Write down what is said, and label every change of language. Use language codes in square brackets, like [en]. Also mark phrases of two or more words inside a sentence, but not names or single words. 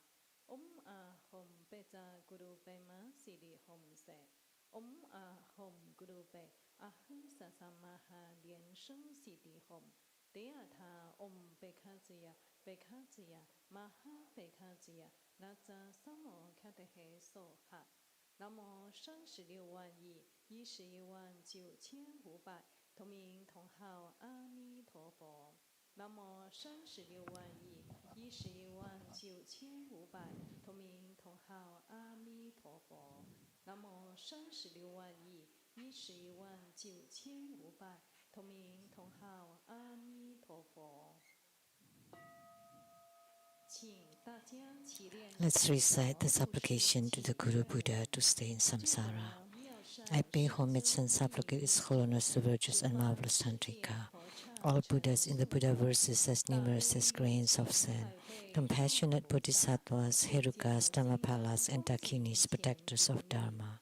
[sa] Om Hom Beta Guru Bema Sidi Hom Se. Om Hom Guru Be Ahu Sasamaha Lian Sheng Sidi Hom. Dea Tha Om Bekaziya Bekaziya Maha Bekaziya Naza Samo Katehe Soha. [zh] 南无生十六万亿119500同名同号阿弥陀佛。南无生十六万亿119500同名同号阿弥陀佛。南无生十六万亿119500同名同号阿弥陀佛。 [en] Let's recite the supplication to the Guru Buddha to stay in samsara. I pay homage and supplicate His Holiness the virtuous and marvelous Tantrika. All Buddhas in the Buddha verses as numerous as grains of sand, compassionate bodhisattvas, herukas, dhammapalas, and dakinis, protectors of Dharma.